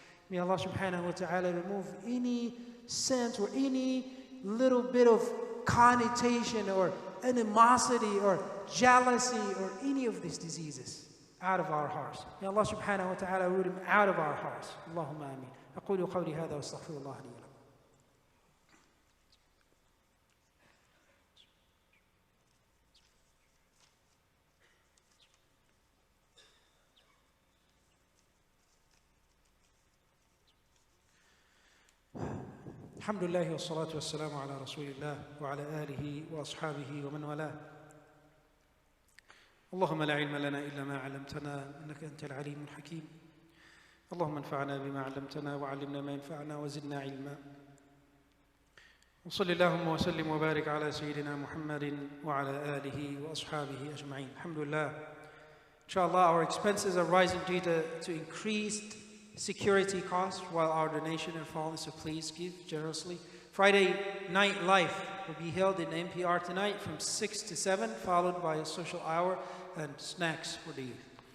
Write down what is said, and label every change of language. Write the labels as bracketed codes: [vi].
[en] May Allah subhanahu wa ta'ala remove any sense or any little bit of connotation or animosity or jealousy or any of these diseases out of our hearts. May Allah subhanahu wa ta'ala root them out of our hearts. [ar] Allahumma ameen. أقول قولي هذا واستغفر الله لي ولكم. الحمد لله والصلاة والسلام على رسول الله وعلى آله وأصحابه ومن والاه. اللهم لا علم لنا إلا ما علمتنا إنك أنت العليم الحكيم. اللهم انفعنا بما علمتنا وعلمنا ما ينفعنا وزدنا علما. وصل اللهم وسلم وبارك على سيدنا محمد وعلى آله وأصحابه أجمعين. الحمد لله. [en] Inshallah, our expenses are rising due to increased security costs while our donation are falling, so please give generously. Friday night life will be held in NPR tonight from 6 to 7, followed by a social hour and snacks for the youth.